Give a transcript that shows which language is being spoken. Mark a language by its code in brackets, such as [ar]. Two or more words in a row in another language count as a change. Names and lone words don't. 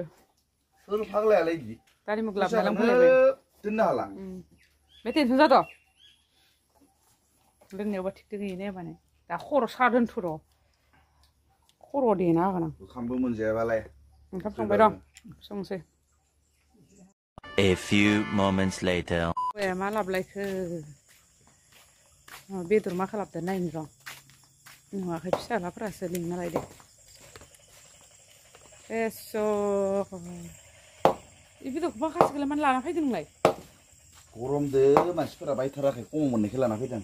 [brx] सोर फाग्लायालाय इदि दानि मुग लाबना लोंफैलायबाय दोननो हाला बे टेनसन जादो लोंनायावबा थिग दोङो ने माने दा खर' सादोनथ' र' खर' देना होगोन आं ओंखामबो मोनजायाबालाय ओंखाम संबाय दं संसै [en] A few moments later. [brx] ए मा लाबलायखो बेदर मा खालामदो नायनो र' नुवाखै फिसालाफोरासो लिंना लायदो एस' इ बेदरखौ माखासेखौलाय मानो लाना फैदों नोंलाय गरमदो मानसिफोरा बायथाराखै खमाव मोननायखौ लाना फैदों